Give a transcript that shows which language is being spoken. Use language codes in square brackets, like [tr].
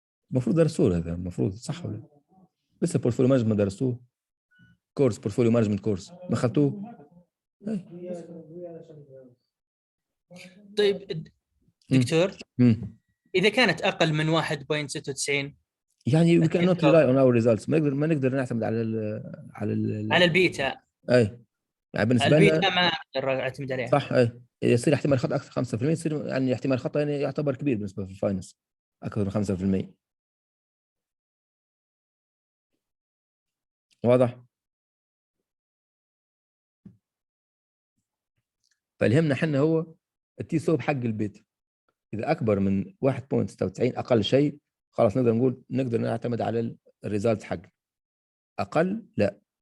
[ar] المفروض درسوه هذا، المفروض صح ولا لسه البورتفوليو مانجمنت ما درسوه؟ كورس بورتفوليو مانجمنت كورس ما اخذتوه؟ طيب دكتور، اذا كانت اقل من 1.96 يعني [en] we cannot rely on our results، [ar] ما نقدر نعتمد على البيتا. اي يعني بالنسبه لنا البيتا ما اقدر اعتمد عليها. صح. اي يصير احتمال خطا اكثر 5%، يصير يعني احتمال خطا يعني يعتبر كبير بالنسبه في الفاينانس اكثر من 5%. واضح؟ فالهمنا احنا هو التي سلوب حق البيتا، اذا اكبر من 1.96 اقل شيء خلاص نقدر نقول نقدر نعتمد على الريزلت حقه، اقل لا.